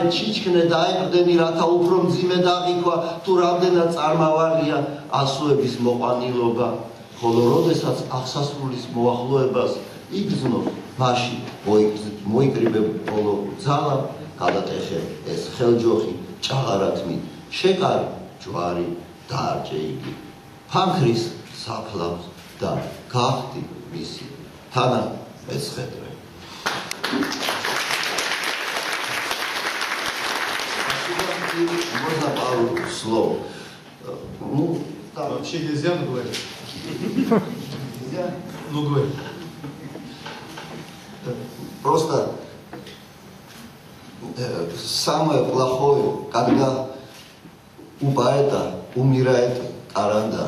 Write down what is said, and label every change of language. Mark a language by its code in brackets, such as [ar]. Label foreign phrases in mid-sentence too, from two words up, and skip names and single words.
[ka] ჩიჩქნე და აიყრდენი, რათა უფრო მძიმე დაღიქვა, თუ რამდენად წარმავალია ასოების მოყვანილობა, ხოლო როდესაც აღსასრულის მოახლოებას იგრძნო, მაშინ მოიკრიბებ ბოლო ძალა, გადატეხე ეს ხელჯოხი, ჭაღარათმით, შეკარი, ჯვარი, დაარჭე იგი, ფანქრის საფლავს და გახდი მისი თანა მეცხედრე. [ru] Можно пару слов? Ну, там... Вообще нельзя, но говорить. Нельзя? Ну, говорить. Просто самое плохое, когда у поэта умирает карандаш.